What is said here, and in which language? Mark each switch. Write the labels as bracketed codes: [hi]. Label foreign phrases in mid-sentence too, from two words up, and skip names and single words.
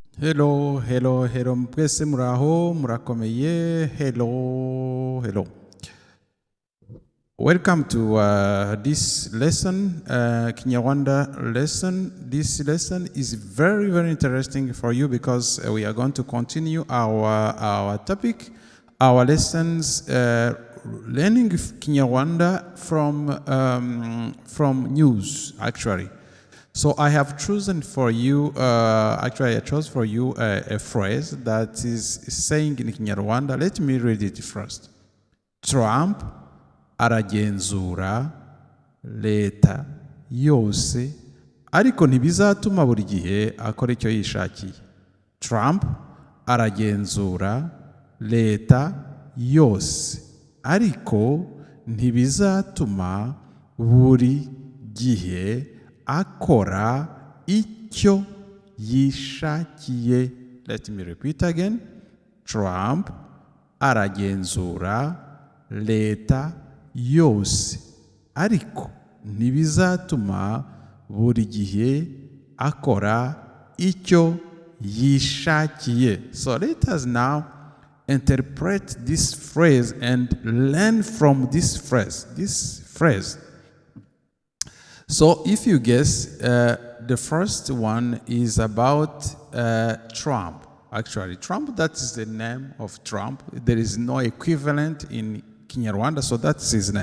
[en] Hello, hello, hello. [rw] Mwese muraho, murakomeye. [en] Hello, hello. Welcome to this lesson, [rw] Kinyarwanda lesson. [en] This lesson is very, very interesting for you because we are going to continue our topic, our lessons, learning Kinyarwanda from news, actually. So I have chosen for you, I chose for you a phrase that is saying in Kinyarwanda. Let me read it first. [rw] Trump aragenzura leta yose ariko ntibizatuma buri gihe akora icyo yishakiye. Trump aragenzura leta yose ariko ntibizatuma buri gihe akora icyo yishakiye. Let me repeat again. Trump aragenzura leta yose ariko ntibizatuma buri gihe akora icyo yishakiye. [en] So let us now interpret this phrase and learn from this phrase. So if you guess, the first one is about Trump. Actually, Trump, that is the name of Trump. There is no equivalent in Kinyarwanda, so that's his name.